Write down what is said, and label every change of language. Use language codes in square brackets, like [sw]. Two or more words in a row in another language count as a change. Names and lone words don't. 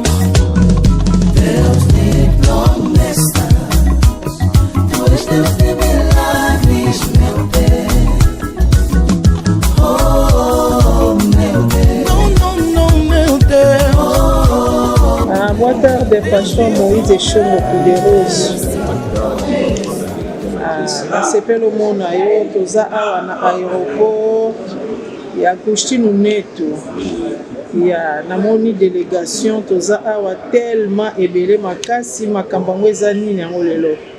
[pt] Deus de promessas, Tu és Deus de milagres, meu Deus. Oh, meu Deus. Não, meu Deus. Boa tarde, pastor Moïse Chombo Poderoso. [ln] Nasepelo mona yo toza awa na aéroport ya Agustino Neto ya namoni délégation toza awa tellement ebele makasi makambo yango eza nini yango lelo.